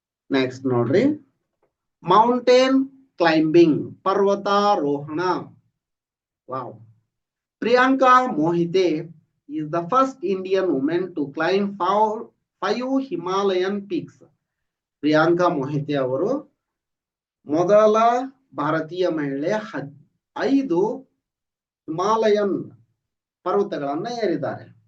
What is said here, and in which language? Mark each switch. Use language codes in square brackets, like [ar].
[kn] Next ನೋಡ್ರಿ, mountain climbing, ಪರ್ವತಾರೋಹಣ. Wow. [en] Priyanka Mohite is the first Indian woman to climb 5 Himalayan peaks. [kn] Priyanka Mohite ಅವರು ಮೊದಲ ಭಾರತೀಯ ಮಹಿಳೆ 5 ಹಿಮಾಲಯನ್ ಪರ್ವತಗಳನ್ನ ಏರಿದ್ದಾರೆ.